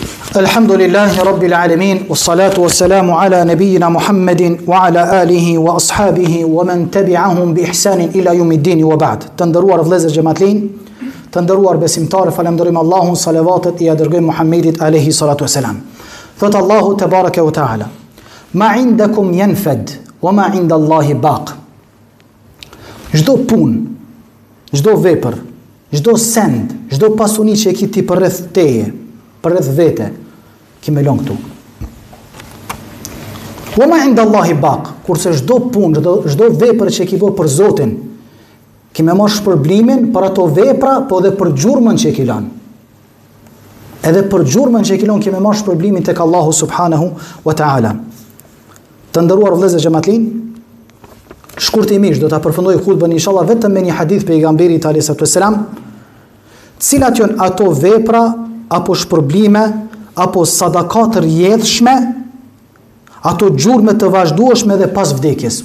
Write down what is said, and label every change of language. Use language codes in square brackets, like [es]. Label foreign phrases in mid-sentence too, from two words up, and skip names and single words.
[ar] الحمد لله رب العالمين، والصلاة والسلام على نبينا محمد وعلى آله وأصحابه ومن تبعهم بإحسان إلى يوم الدين وبعد. [sq] Të nderuar vëllezër xhamatlin, të nderuar besimtarë, falenderojmë Allahun, salavatet i dërgojmë Muhammedit [ar] عليه الصلاة والسلام. Thot الله تبارك وتعالى: "ما عندكم ينفد وما عند الله باق." [sq] Çdo punë, çdo vepër, çdo send, çdo pasuni që e ke ti përreth teje, përreth vete, ki me lon këtu. [ar] وما عند الله باق, [sq] kurse çdo punë, çdo vepër që ki bërë për Zotin, ki me marrë shpërblimin për ato vepra, po edhe për gjurmën që ki lën. Edhe për gjurmën që ki lën, ki me marrë shpërblimin tek Allahu [ar] سبحانه وتعالى. [sq] Të nderuar vëllezër xhamatlin, shkurtimisht do ta përfundoj hutbën inshallah vetëm me një hadith pejgamberit [ar] عليه الصلاة والسلام, [sq] cilat janë ato vepra apo shpërblime apo sadakat rrjedhshme, ato gjurme të vazhdueshme dhe pas vdekjes.